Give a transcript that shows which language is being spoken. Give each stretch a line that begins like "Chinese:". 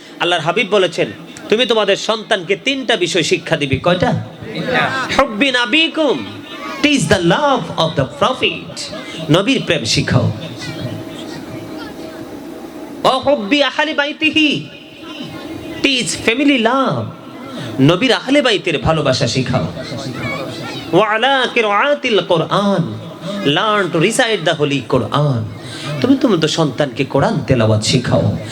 Bangla: আল্লাহর হাবিব বলেছেন, তুমি তোমাদের সন্তানকে 3টা বিষয় শিক্ষা দিবে। কয়টা?
Arabic: হুব্বি নাবিকুম,
English: teach the love of the prophet,
Bangla: নবীর প্রেম শিখাও।
Arabic: ও হুব্বি আহলি বাইতিহি,
English: teach family love,
Bangla: নবীর আহলে বাইতের ভালোবাসা শিখাও।
Arabic: ওয়া আলা কিরাআতিল কোরআন,
English: learn to recite the holy Quran,
Bangla: তুমি তো সন্তানকে কোরআন তেলাওয়াত শিখাও।